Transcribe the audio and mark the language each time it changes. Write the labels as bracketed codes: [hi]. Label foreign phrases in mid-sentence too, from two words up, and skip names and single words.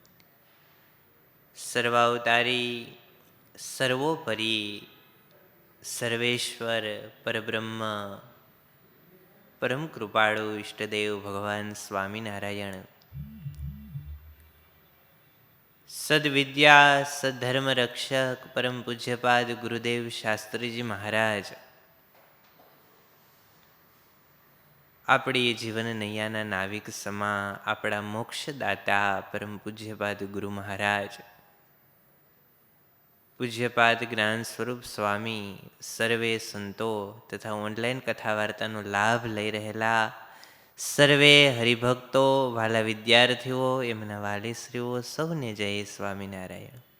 [gu] सर्वावतारी सर्वोपरि सर्वेश्वर परब्रह्म परम कृपाळु इष्टदेव भगवान स्वामीनारायण सद्विद्या सद्धर्म रक्षक परम पूज्यपाद गुरुदेव शास्त्रीजी महाराज આપણી જીવન નૈયાના નાવિક સમા આપણા મોક્ષદાતા પરમ પૂજ્યપાદ ગુરુ મહારાજ પૂજ્યપાદ જ્ઞાન સ્વરૂપ સ્વામી સર્વે સંતો તથા ઓનલાઈન કથા વાર્તાનો લાભ લઈ રહેલા સર્વે હરિભક્તો વાલા વિદ્યાર્થીઓ એમના વાલીશ્રીઓ સૌને જય સ્વામિનારાયણ.